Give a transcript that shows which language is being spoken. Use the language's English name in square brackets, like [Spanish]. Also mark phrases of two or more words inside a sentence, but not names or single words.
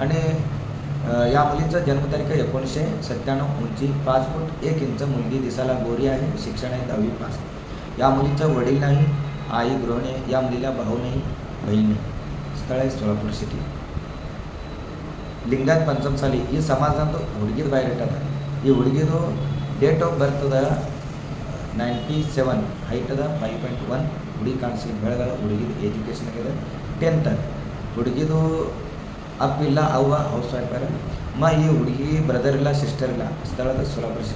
[Marathi] आणि या मुलीचं जन्मतारीख 1997, उंची 5 फूट 1 इंच, मुलगी, दिसायला गोरी आहे, शिक्षण आहे 10वी पास. या मुलीचं वडील नाही, आई गृहिणी आहे. या मुलीला भाऊ नाही, बहीण नाही. स्थळ आहे सोलापूर सिटी. [Kannada] लिंगायत, पंचम साली ಈ ಸಮಾಜದಂದು ಹುಡುಗಿದ ಬಯೋಡೇಟಾ ಅದ. ಈ ಹುಡುಗಿದು [English] date of birth [Kannada] ಅದ 97, ಹೈಟ್ ಅದ 5.1. ಹುಡುಗಿ ಕಾಣಿಸ್ಲಿಕ್ಕೆ ಬೆಳಗದ. ಹುಡುಗಿದು ಎಜುಕೇಷನ್ ಆಗಿದೆ 10th. ಹುಡುಗಿದು ಅಪ್ಪ ಇಲ್ಲ, ಅವ್ವ [English] house wife [Kannada] ಅರ. ಈ ಹುಡುಗಿ ಬ್ರದರ್ ಇಲ್ಲ, ಸಿಸ್ಟರ್ ಇಲ್ಲ. ಸ್ಥಳದ ಸೋಲಾಪುರ ಸಿಟಿ.